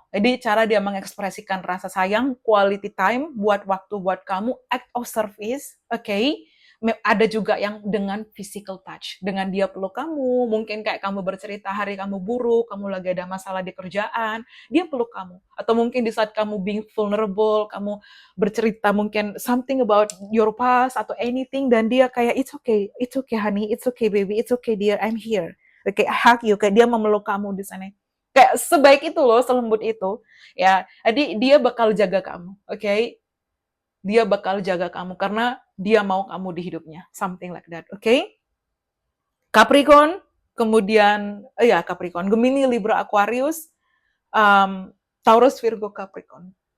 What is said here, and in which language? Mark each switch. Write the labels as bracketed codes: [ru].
[id] Jadi cara dia mengekspresikan rasa sayang, quality time, buat waktu buat kamu, act of service, oke. Ada juga yang dengan physical touch, dengan dia peluk kamu, mungkin kayak kamu bercerita hari kamu buruk, kamu lagi ada masalah di kerjaan, dia peluk kamu. Atau mungkin di saat kamu [en] being vulnerable, [id] kamu bercerita mungkin [en] something about your past [id] atau anything, dan dia kayak [en] it's okay honey, it's okay baby, it's okay dear, I'm here. [id] Kayak hug you, kayak dia memeluk kamu di sana. Kayak sebaik itu loh, selembut itu. Ya, jadi dia bakal jaga kamu, oke? Dia bakal jaga kamu karena dia mau kamu di hidupnya, [en] something like that, [id] oke? Capricorn, kemudian Capricorn, Gemini, Libra, Aquarius, Taurus, Virgo, Capricorn.